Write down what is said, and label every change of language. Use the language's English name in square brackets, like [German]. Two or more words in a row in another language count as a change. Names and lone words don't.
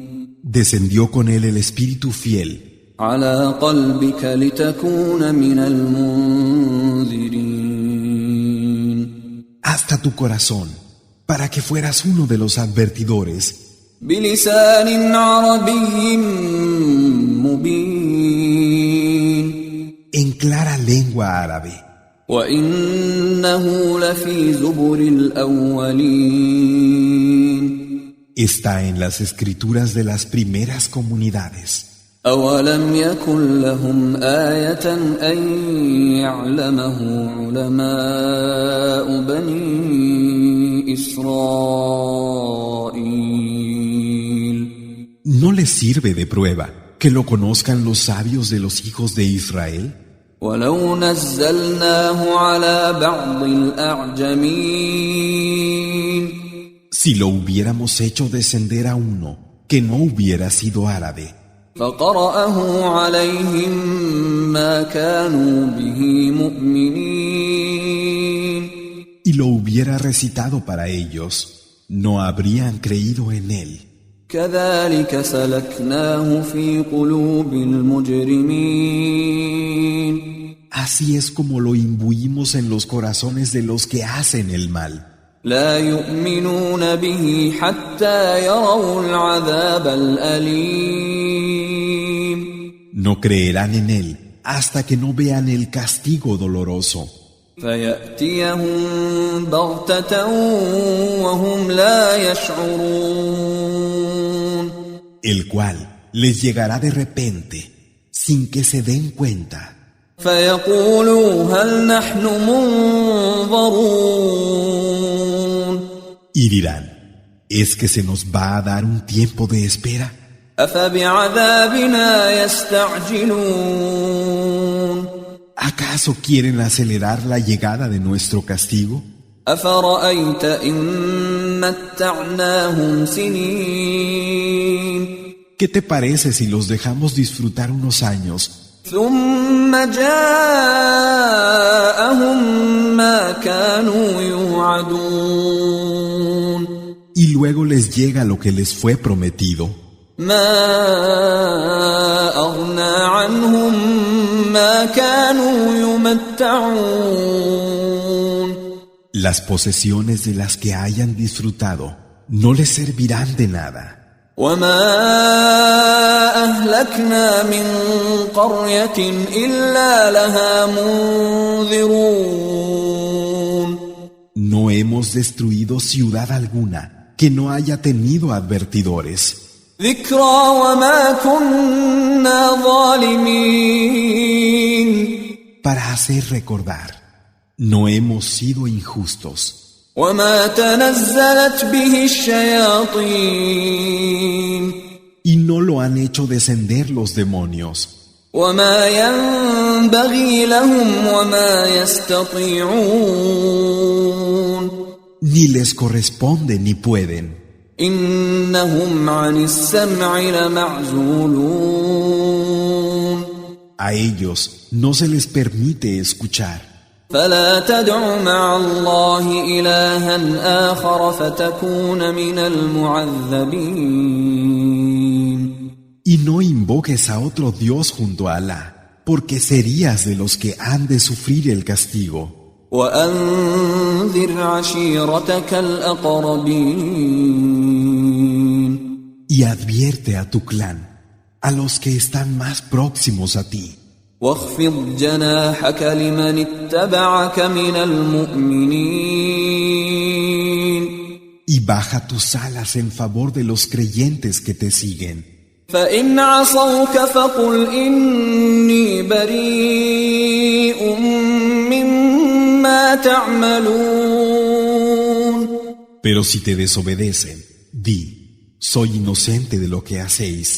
[Spanish] Descendió con Él el Espíritu fiel. [Arabic] على قلبك لتكون من المنذرين. [Spanish] Hasta tu corazón, para que fueras uno de los advertidores. [Arabic] بلسان عربي مبين. [Spanish] En clara lengua árabe. [Arabic] وإنه لفي زبر الأولين. [Spanish] Está en las escrituras de las primeras comunidades. [Arabic] أولم يكن لهم آية أن يعلمه علماء بني إسرائيل. [Spanish] ¿No les sirve de prueba que lo conozcan los sabios de los hijos de Israel? [Arabic] ولو نزلناه على بعض الأعجمين. [Spanish] Si lo hubiéramos hecho descender a uno que no hubiera sido árabe, [Arabic] فقرأه عليهم ما كانوا به مؤمنين. [Spanish] y lo hubiera recitado para ellos, no habrían creído en él. [Arabic] كذلك سلكناه في قلوب المجرمين. [Spanish] Así es como lo imbuimos en los corazones de los que hacen el mal. [Arabic] لا يؤمنون به حتى يروا العذاب الأليم. [Spanish] No creerán en él hasta que no vean el castigo doloroso, [Arabic] فيأتيهم بغتة وهم لا يشعرون. [Spanish] el cual les llegará de repente, sin que se den cuenta. [Arabic] فيقولوا هل نحن منظرون [Spanish] Y dirán, ¿es que se nos va a dar un tiempo de espera? [Arabic] أفبعذابنا يستعجلون [Spanish] ¿Acaso quieren acelerar la llegada de nuestro castigo? [Arabic] أفرأيت إن متعناهم سنين [Spanish] ¿Qué te parece si los dejamos disfrutar unos años [Arabic] ثم جاءهم ما كانوا يوعدون [Spanish] y luego les llega lo que les fue prometido? [Arabic] ما أغنى عنهم ما كانوا يمتعون [Spanish] Las posesiones de las que hayan disfrutado no les servirán de nada. [Arabic] وما أهلكنا من قرية إلا لها منذرون [Spanish] No hemos destruido ciudad alguna que no haya tenido advertidores, [Arabic] ذكرى وما كنا ظالمين [Spanish] para hacer recordar. No hemos sido injustos. [Arabic] وما تنزلت به الشياطين [Spanish] Y no lo han hecho descender los demonios. [Arabic] وما ينبغي لهم وما يستطيعون [Spanish] Ni les corresponde ni pueden. [Arabic] إنهم عن السمع لمعزولون [Spanish] A ellos no se les permite escuchar. [Arabic] فلا تدع مع الله إلها آخر فتكون من المعذبين [Spanish] Y no invoques a otro Dios junto a Alá, porque serías de los que han de sufrir el castigo. [Arabic] وأنذر عشيرتك الأقربين [Spanish] Y advierte a tu clan, a los que están más próximos a ti. [Arabic] واخفض جناحك لمن اتبعك من المؤمنين [Spanish] Y baja tus alas en favor de los creyentes que te siguen. [Arabic] فإن عصوك فقل إني بريء مما تعملون [Spanish] Pero si te desobedecen, di, soy inocente de lo que hacéis.